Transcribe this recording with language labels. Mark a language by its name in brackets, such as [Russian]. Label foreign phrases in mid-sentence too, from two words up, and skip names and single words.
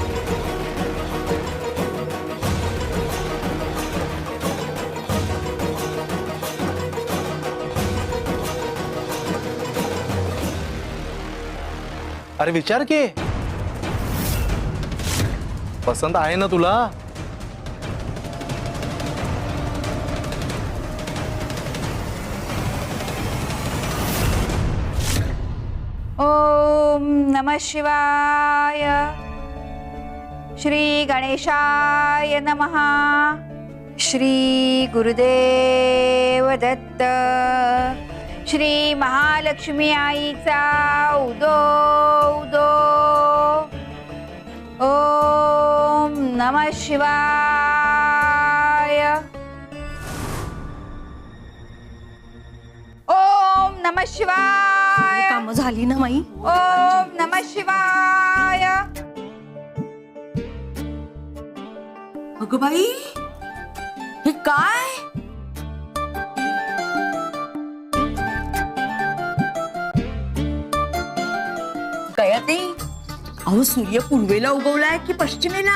[Marathi] अरे विचार की, पसंत आहे ना तुला? [Sanskrit] ओम नमः शिवाय. श्री गणेशाय नमः. [Marathi] श्री गुरुदेव दत्त. श्री महालक्ष्मी आईचा उदो उदो. [Sanskrit] ओम नमः शिवाय. ओम नमः शिवाय. [Marathi] कामं झाली ना माई? [Sanskrit] ओम नमः शिवाय. [Marathi] अगं बाई, हे काय? गयाती, अहो सूर्य पूर्वेला उगवलाय की पश्चिमेला?